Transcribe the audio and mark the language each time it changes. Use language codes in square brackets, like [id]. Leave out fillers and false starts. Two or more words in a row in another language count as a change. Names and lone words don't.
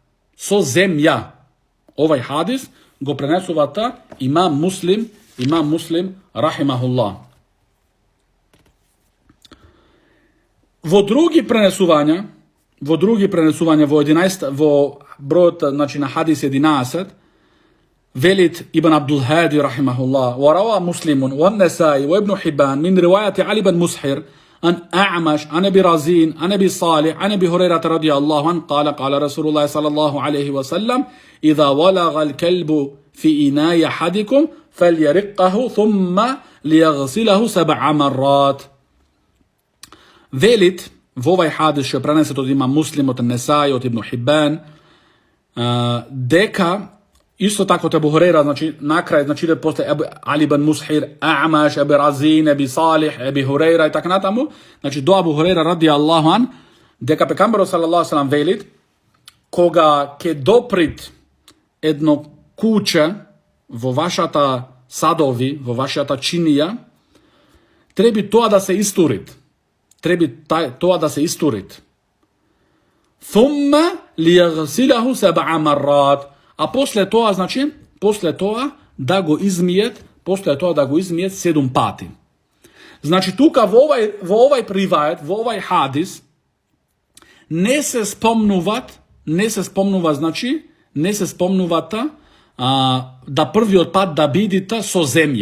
[mk] Овај хадис го пренесувата имам Муслим рахимахуллах. Во други пренесувања во бројот, значи, на хадис 11, велит Ибн Абдул Хади рахимахуллах: [ar] وروى مسلم والنسائي وابن حبان من رواية علي بن مسحر عن أعمش عن أبي رزين عن أبي صالح عن أبي هريرة رضي الله عنه قال رسول الله صلى الله عليه وسلم: إذا ولغ الكلب في إناء أحدكم فليرقه ثم ليغسله 7 مرات. [mk] Велит во овај хадис што пренесет од имам Муслим, од Несаи, од Ибн Хибан, дека исто така од Абу Хурейра, значи накрај, значи после Али бен Мусхир, А'маш, Аби Разин, Аби Салих, Аби Хурейра и така натаму, значи до Абу Хурейра [ar] رضي الله عنه, [mk] дека пекамберот [ar] صلى الله عليه وسلم [mk] велит, кога ќе доприт едно куќе, во вашата садови, во вашата чинија, треба то да се истурит. Треба то да се истурит. [ar] ثم ليغسله 7 مرات. [mk] А после тога, значи, после тога да го измијет 7 пати. Значи, тука во овај привајет, во овај хадис, не се спомнувата да први отпад да бидита со земља.